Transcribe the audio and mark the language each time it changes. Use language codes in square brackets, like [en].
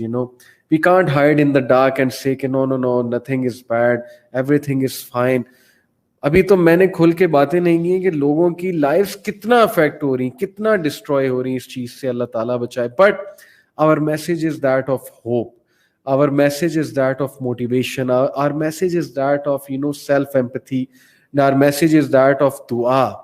[en] You know, we can't hide in the dark and say کہ no, nothing is bad, everything is fine. [ur] ابھی تو میں نے کھل کے باتیں نہیں کی ہیں کہ لوگوں کی لائفز کتنا افیکٹ ہو رہی ہیں, کتنا ڈسٹروائے ہو رہی ہیں اس چیز سے, اللہ تعالیٰ بچائے. [en] But our message is that of hope, our message is that of motivation, our message is that of, you know, self empathy, and our message is that of dua.